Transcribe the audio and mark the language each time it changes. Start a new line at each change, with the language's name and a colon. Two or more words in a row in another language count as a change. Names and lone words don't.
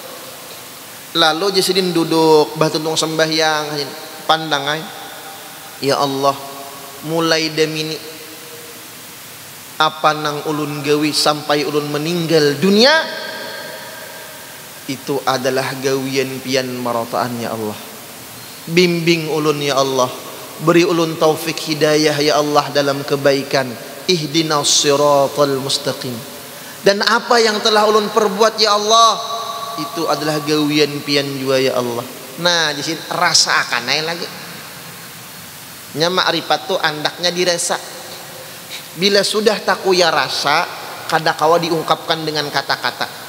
Banjar: Lalu jasidin duduk batulung sembahyang, pandang ay,
Arabic: يا الله,
Banjar: mulai demini apa nang ulun gawi sampai ulun meninggal dunia itu adalah gawian pian marataan
Arabic: يا الله.
Banjar: Bimbing ulun
Arabic: يا الله,
Banjar: beri ulun taufik hidayah
Arabic: يا الله
Banjar: dalam kebaikan,
Arabic: اهدنا الصراط المستقيم.
Banjar: Dan apa yang telah ulun perbuat
Arabic: يا الله
Banjar: itu adalah gawian pian jua
Arabic: يا الله.
Banjar: Nah di sini rasa akan naik lagi. Nya ma'rifat tu andaknya dirasa. Bila sudah takuya rasa, kada kawa diungkapkan dengan kata-kata.